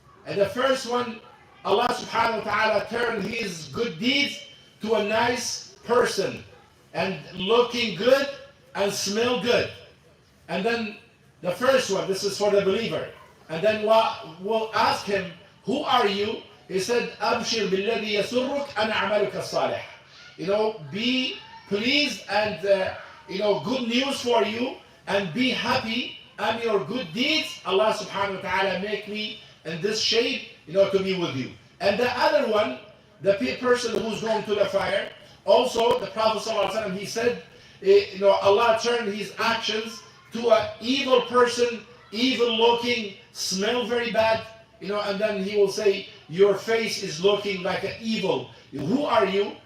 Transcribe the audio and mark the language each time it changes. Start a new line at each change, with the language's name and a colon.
English: And the first one, Allah subhanahu wa ta'ala turned his good deeds to a nice person and looking good and smell good. And then the first one, this is for the believer. And then we'll ask him, who are you? He said,
Arabic: أَبْشِرْ بِالَّذِي يَسُرُّكَ أَنَا عَمَلُكَ الصَّالِحِ.
English: Be pleased and, good news for you, and be happy. I'm your good deeds. Allah subhanahu wa ta'ala make me in this shape, to be with you. And the other one, the person who's going to the fire, also the Prophet ﷺ, he said, Allah turned his actions to an evil person, evil looking, smell very bad, and then he will say, your face is looking like an evil. Who are you?